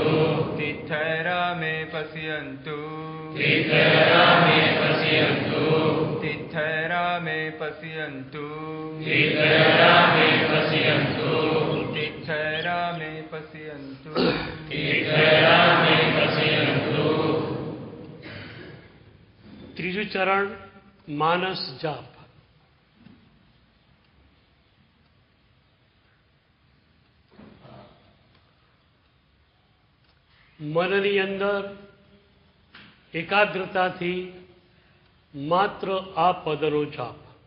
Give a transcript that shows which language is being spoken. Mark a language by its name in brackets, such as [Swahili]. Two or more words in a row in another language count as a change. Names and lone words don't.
[Sanskrit] तीर्थरा मे पश्यन्तु तीर्थरा मे पश्यन्तु तीर्थरा मे पश्यन्तु तीर्थरा मे पश्यन्तु तीर्थरा मे पश्यन्तु तीर्थरा मे पश्यन्तु। [Gujarati] ત્રીજું ચરણ માનસ જાપ. મનની અંદર એકાગ્રતાથી માત્ર આ પદનો જાપ.